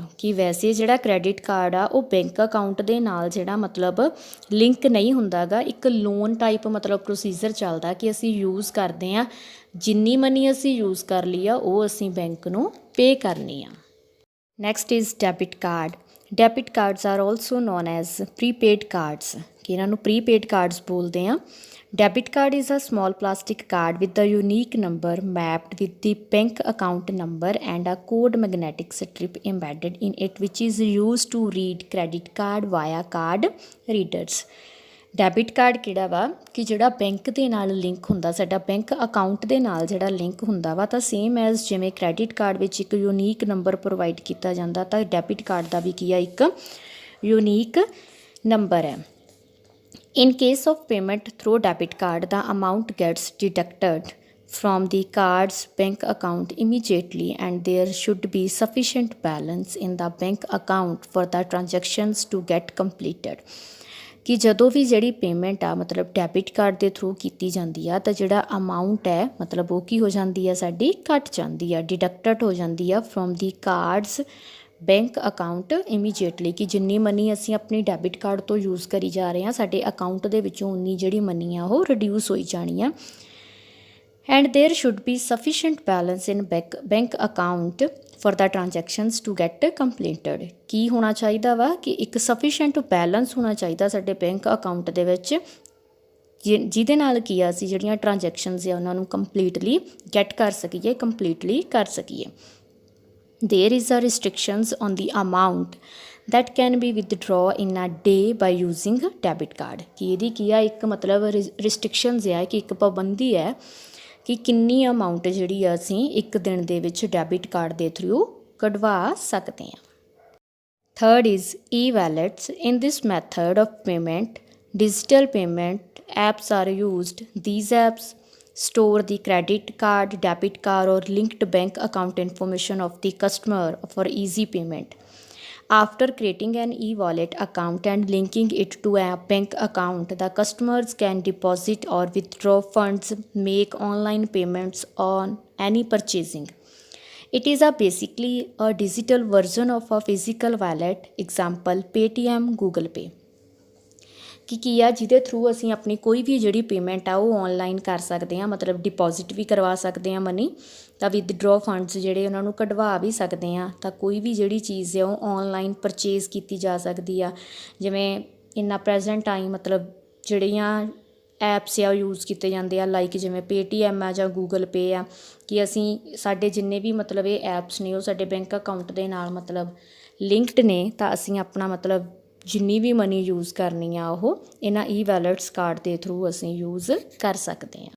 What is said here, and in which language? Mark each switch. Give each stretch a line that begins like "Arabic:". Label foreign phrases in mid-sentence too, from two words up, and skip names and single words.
Punjabi: ਕਿ ਵੈਸੇ ਜਿਹੜਾ
English: credit card
Punjabi: ਆ ਉਹ
English: bank account
Punjabi: ਦੇ ਨਾਲ ਜਿਹੜਾ ਮਤਲਬ ਲਿੰਕ ਨਹੀਂ ਹੁੰਦਾ ਗਾ, ਇੱਕ
English: loan type
Punjabi: ਮਤਲਬ ਪ੍ਰੋਸੀਜਰ ਚੱਲਦਾ ਕਿ ਅਸੀਂ ਯੂਜ਼ ਕਰਦੇ ਹਾਂ, ਜਿੰਨੀ ਮਨੀ ਅਸੀਂ ਯੂਜ਼ ਕਰ ਲਈ ਆ ਉਹ ਅਸੀਂ ਬੈਂਕ ਨੂੰ ਪੇ ਕਰਨੀ ਆ।
English: Next is debit card. Debit cards are also known as prepaid cards,
Punjabi: ਕਿ ਇਹਨਾਂ ਨੂੰ
English: prepaid cards
Punjabi: ਬੋਲਦੇ ਆ।
English: Debit card is a small plastic card with a unique number mapped with the bank account number and a code magnetic strip embedded in it which is used to read credit card via card readers। debit card
Punjabi: ਕਿਹੜਾ ਵਾ ਕਿ ਜਿਹੜਾ ਬੈਂਕ ਦੇ ਨਾਲ ਲਿੰਕ ਹੁੰਦਾ, ਸਾਡਾ
English: bank account
Punjabi: ਦੇ ਨਾਲ ਜਿਹੜਾ ਲਿੰਕ ਹੁੰਦਾ ਵਾ, ਤਾਂ
English: same as
Punjabi: ਜਿਵੇਂ
English: credit card
Punjabi: ਵਿੱਚ ਇੱਕ
English: unique number provide
Punjabi: ਕੀਤਾ ਜਾਂਦਾ, ਤਾਂ
English: debit card
Punjabi: ਦਾ ਵੀ ਕੀ ਆ ਇੱਕ
English: unique number
Punjabi: ਹੈ।
English: In case of payment through debit card, the amount gets deducted from the card's bank account immediately and there should be sufficient balance in the bank account for the transactions to get completed।
Punjabi: ਕਿ ਜਦੋਂ ਵੀ ਜਿਹੜੀ ਪੇਮੈਂਟ ਆ ਮਤਲਬ
English: debit card
Punjabi: ਦੇ ਥਰੂ ਕੀਤੀ ਜਾਂਦੀ ਆ ਤਾਂ ਜਿਹੜਾ ਅਮਾਊਂਟ ਹੈ ਮਤਲਬ ਉਹ ਕੀ ਹੋ ਜਾਂਦੀ ਆ, ਸਾਡੀ ਘੱਟ ਜਾਂਦੀ ਆ, ਡਿਡਕਟਡ ਹੋ ਜਾਂਦੀ ਆ
English: from the card's bank account immediately,
Punjabi: ਕਿ ਜਿੰਨੀ ਮਨੀ ਅਸੀਂ ਆਪਣੀ
English: debit card
Punjabi: ਤੋਂ ਯੂਜ਼ ਕਰੀ ਜਾ ਰਹੇ ਹਾਂ ਸਾਡੇ ਅਕਾਊਂਟ ਦੇ ਵਿੱਚੋਂ ਉਨੀ ਜਿਹੜੀ ਮਨੀ ਆ ਉਹ ਰਿਡਿਊਸ ਹੋਈ ਜਾਣੀ ਆ।
English: And there should be sufficient balance in bank account for the transactions to get completed.
Punjabi: ਕੀ ਹੋਣਾ ਚਾਹੀਦਾ ਵਾ ਕਿ ਇੱਕ
English: sufficient balance
Punjabi: ਹੋਣਾ ਚਾਹੀਦਾ ਸਾਡੇ
English: bank account
Punjabi: ਦੇ ਵਿੱਚ ਜਿਹਦੇ ਨਾਲ ਕੀ ਆ ਅਸੀਂ ਜਿਹੜੀਆਂ ਟ੍ਰਾਂਜੈਕਸ਼ਨਸ ਆ ਉਹਨਾਂ ਨੂੰ
English: completely get
Punjabi: ਕਰ ਸਕੀਏ, ਕੰਪਲੀਟਲੀ ਕਰ ਸਕੀਏ।
English: There is a restrictions on the amount that can be withdraw in a day by using debit card।
Punjabi: ਕਿ ਇਹਦੀ ਕੀ ਆ ਇੱਕ ਮਤਲਬ ਰਿਸਟ੍ਰਿਕਸ਼ਨਸ ਆ ਕਿ ਇੱਕ ਪਾਬੰਦੀ ਹੈ ਕਿ ਕਿੰਨੀ ਅਮਾਊਂਟ ਜਿਹੜੀ ਆ ਅਸੀਂ ਇੱਕ ਦਿਨ ਦੇ ਵਿੱਚ
English: debit card
Punjabi: ਦੇ ਥਰੂ ਕਢਵਾ ਸਕਦੇ ਹਾਂ।
English: Third is e-wallets. In this method of payment, digital payment apps are used. These apps store the credit card, debit card or linked bank account information of the customer for easy payment। After creating an e-wallet account and linking it to a bank account, the customers can deposit or withdraw funds, make online payments on any purchasing। It is basically a digital version of a physical wallet, example Paytm, Google Pay।
Punjabi: ਕਿ ਕੀ ਆ ਜਿਹਦੇ ਥਰੂ ਅਸੀਂ ਆਪਣੀ ਕੋਈ ਵੀ ਜਿਹੜੀ ਪੇਮੈਂਟ ਆ ਉਹ ਔਨਲਾਈਨ ਕਰ ਸਕਦੇ ਹਾਂ, ਮਤਲਬ ਡਿਪੋਜ਼ਿਟ ਵੀ ਕਰਵਾ ਸਕਦੇ ਹਾਂ ਮਨੀ, ਤਾਂ
English: withdraw funds
Punjabi: ਜਿਹੜੇ ਉਹਨਾਂ ਨੂੰ ਕਢਵਾ ਵੀ ਸਕਦੇ ਹਾਂ। ਤਾਂ ਕੋਈ ਵੀ ਜਿਹੜੀ ਚੀਜ਼ ਹੈ ਉਹ
English: online purchase
Punjabi: ਕੀਤੀ ਜਾ ਸਕਦੀ ਆ। ਜਿਵੇਂ ਇੰਨਾ
English: present time
Punjabi: ਮਤਲਬ ਜਿਹੜੀਆਂ ਐਪਸ ਆ ਉਹ ਯੂਜ਼ ਕੀਤੇ ਜਾਂਦੇ ਆ ਲਾਈਕ ਜਿਵੇਂ ਪੇਟੀਐਮ ਆ ਜਾਂ ਗੂਗਲ ਪੇ ਆ, ਕਿ ਅਸੀਂ ਸਾਡੇ ਜਿੰਨੇ ਵੀ ਮਤਲਬ ਇਹ ਐਪਸ ਨੇ ਉਹ ਸਾਡੇ
English: bank account
Punjabi: ਦੇ ਨਾਲ ਮਤਲਬ ਲਿੰਕਡ ਨੇ, ਤਾਂ ਅਸੀਂ ਆਪਣਾ ਮਤਲਬ ਜਿੰਨੀ ਵੀ
English: money use
Punjabi: ਕਰਨੀ ਆ ਉਹ ਇਹਨਾਂ e-wallets ਕਾਰਡ ਦੇ ਥਰੂ ਅਸੀਂ ਯੂਜ਼ ਕਰ ਸਕਦੇ ਹਾਂ।